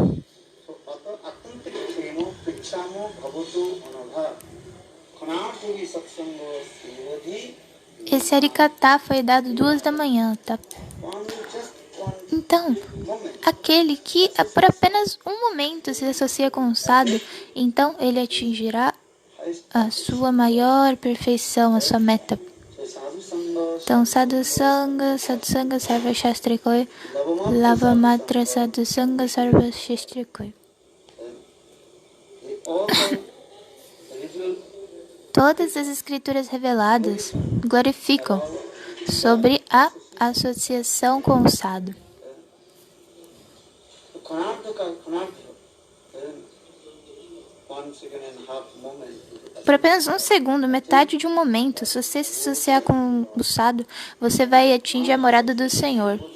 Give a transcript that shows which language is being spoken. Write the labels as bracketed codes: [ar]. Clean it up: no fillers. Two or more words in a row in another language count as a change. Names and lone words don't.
[pt] Esse Harikatha foi dado 2 da manhã, tá? Então, aquele que por apenas um momento se associa com o sadhu, então ele atingirá a sua maior perfeição, a sua meta. Então, [bn] সাধুসঙ্গ, সর্ব শাস্ত্রে কয়, লব মাত্র সাধুসঙ্গ, সর্ব শাস্ত্রে কয়. [pt] Todas as escrituras reveladas glorificam sobre a associação com o sadhu. Por apenas um segundo, metade de um momento, se você se associar com o sadhu, você vai atingir a morada do Senhor.